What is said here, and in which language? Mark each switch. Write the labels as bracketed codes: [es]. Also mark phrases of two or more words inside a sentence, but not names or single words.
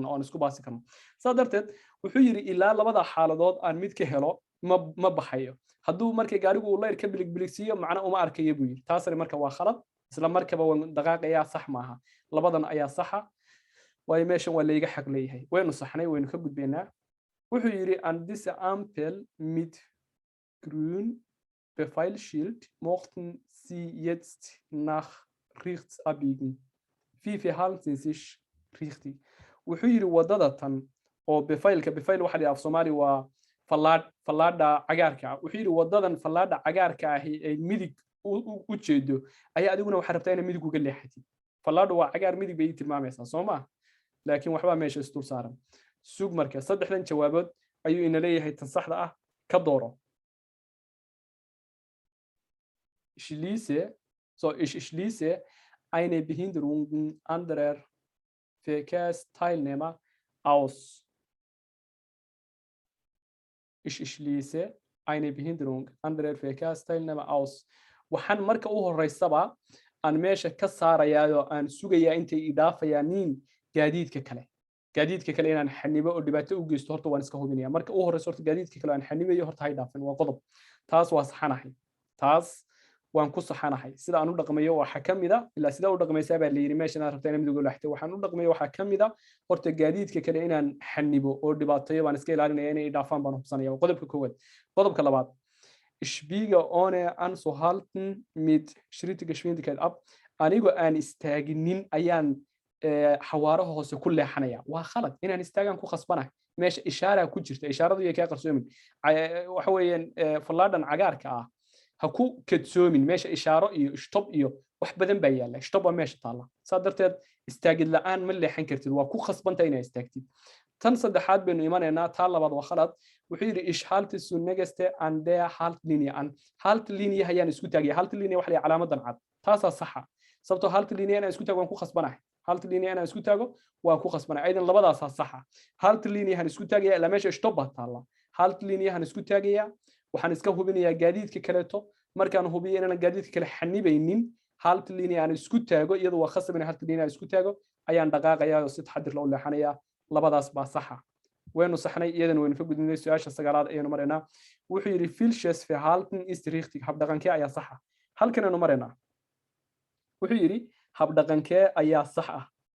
[so] oo aan isku baasi karno saa darteed wuxuu yiri ilaa labada xaaladood aan mid ka helo ma baxayo hadduu marka gaarigu uu leer ka biligsiiyo macna uma arkayo buu yiri taasina marka waa khalad isla markaba waan dhaqaaqayaa sax maaha labadan ayaa saxa way meeshan waa layga xaq leeyahay waynu saxnay waynu ka gudbeynaa wuxuu yiri [de] an diese Ampel mit grün Befehlsschild mochten Sie jetzt nach rechts abbiegen wie verhalten Sie sich richtig [so] wuxuu yiri wadada tan oo befeil waxa la af Soomaali waa fallaadha cagaarka wuxuu yiri wadadan fallaadha cagaarka ah ee midig u jeedo ayaa adiguna waxa rabtaa in midig uga leexatid fallaadha waa cagaar midig bay tilmaamaysaa Soomaa laakiin waxba meesha istul saaran sug marka saddexdan jawaabood ayuu ina leeyahay tan saxda ah ka dooro [de] ich schließe eine Behinderung anderer Verkehrsteilnehmer aus. Ich schließe eine Behinderung anderer Verkehrsteilnehmer aus. [so] waxaan marka u horeysaba aan meesha ka saarayaa aan sugayaa intay idaafayaan gaadiidka kale inaan xanibo oo dhibaato u geysto horta waan iska hubinayaa marka u horeyso horta gaadiidka kale aan xanibayo horta hay dhaafin waa qodob taas waa saxanahay taas waan ku saxanahay sida aan u dhaqmayo waxa kamida ilaa sida u dhaqmaysaa baa la yiri meeshan aad rabtaa inaad mid uga laxtay waxaan u dhaqmayo waxa kamida horta gaadiidka kale inaan xanibo oo dhibaato baan iska ilaalinaya inay dhaafaan baan hubsanaya qodobka koowaad qodobka labaad [de] ich biege ohne anzuhalten mit Schrittgeschwindigkeit ab [so] anigu aan istaaginin ayaan xawaaraha hoose ku leexanaya waa khalad inaan istaagan ku khasbanahay meesha ishaara ku jirta ishaaradu iyo ka qarsoomin waxa weeyaan fallaadhan cagaarka ah ha ku kadsoomin meesha ishaaro iyo stop iyo wax badan baa yaala stop waa meesha taala saa darteed istaagid la'aan ma leexan kartid waa ku khasbanta inaad istaagtid tan saddexaad baynu imanaynaa taa labaad waa khalad wuxuu yiri [de] ich halte zunächst an der Haltlinie an Haltlinie [so] hayaan isku taagay Haltlinie waxa la calaamadan cad taasa saxa sababtoo Haltlinie ana isku taago waan ku khasbanahay Haltlinie ana isku taago waan ku khasbanahay aydan labadaas saxa Haltlinie han isku taagaya la meesha stop baa taala Haltlinie han isku taagaya waxaan iska hubinayaa gaadiidka kaleeto markaan hubiyo inaan gaadiidka kale xanibaynin Haltlinie aan isku taago iyadoo waa khasab in Haltlinie aan isku taago ayaan dhaqaaqayaa oo si taxadir loo leexanayaa labadaas baa saxa waynu saxnay iyadan waynu ka gudbinay su'aasha sagaalaad ayaynu maraynaa wuxuu yiri [de] falsches Verhalten ist richtig [so] habdhaqankee ayaa saxa halkan aynu maraynaa wuxuu yiri habdhaqankee ayaa sax ah